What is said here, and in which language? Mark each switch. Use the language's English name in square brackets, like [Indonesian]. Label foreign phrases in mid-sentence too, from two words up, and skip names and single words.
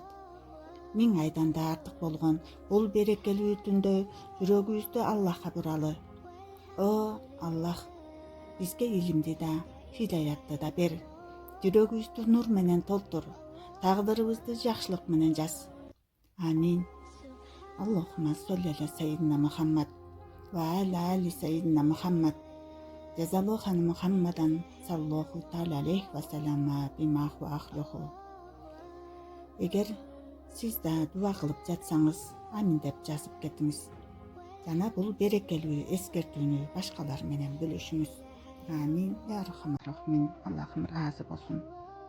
[Kyrgyz] 1000 айдан да артык болгон бул берекелүү түндө жүрөгүбүздү Аллахка буралы. О Аллах, бизге илимди да, хидаятты да бер. Жүрөгүбүздү нур менен толтур. Тагдырыбызды жакшылык менен жаз. Амин. [Arabic] اللهم صل على سيدنا محمد وعلى آل سيدنا محمد. جزى الله عنا محمدا صلى الله تعالى عليه وسلم بما هو أهله. [Kyrgyz] Эгер сиз да дуа кылып жатсаңыз, амин деп жазып кетиңиз. Жана бул берекелүү эскертүүнү башкалар менен бөлүшүңүз. Амин. Я Рахман Рахим. Аллахым разы болсун.